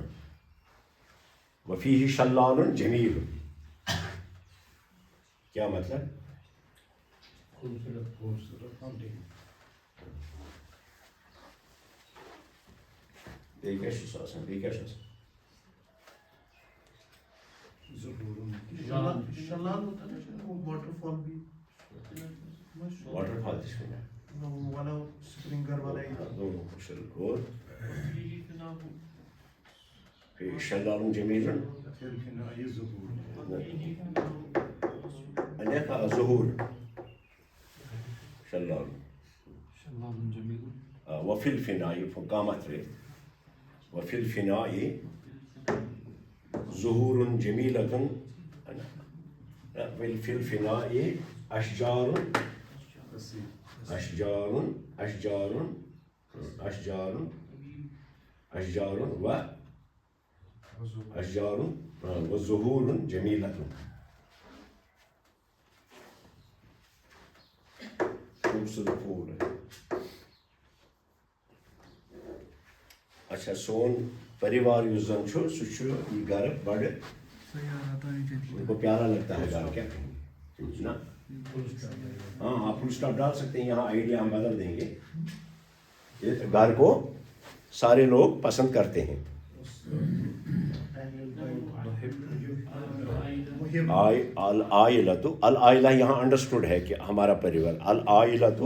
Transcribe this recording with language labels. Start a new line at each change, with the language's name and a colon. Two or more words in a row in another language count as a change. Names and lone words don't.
Arabic: وفیٖہِ شلالُن جمیٖل
Kashmiri: کیٛاہ مطلب بیٚیہِ کیٛاہ چھُس آسان بیٚیہِ کیٛاہ چھُ آسان
Urdu: شلال ہوتا ہے وہ
English: water fall
Urdu: بھی
English: water fall
Kashmiri: تہِ چھُ
Urdu: والا سپرنگر والا
Arabic: دونوں اور شلالُن جمیٖلُن ظہوٗر شلال وفی الفناء قامت ترٛٲیِتھ وفی الفناء ظہوٗر جمیٖلتُن وفی الفناء اشجار وظہوٗر جمیٖلتُن
Urdu: خوٗبصوٗرت پھوٗل اچھا
Kashmiri: سون پریوار یُس زن چھُ سُہ چھُ یہِ
Urdu: گرٕ بڑٕ ان کو پیارا لگتا ہے گھر کیا کہیں نا ہاں آپ
English: full stop
Urdu: ڈال سکتے ہیں یہاں آئیڈیا ہم بدل دیں گے گھر کو سارے لوگ پسند کرتے ہیں العائلہ یہاں انڈرسٹوڈ ہے کہ ہمارا پریوار العائلہ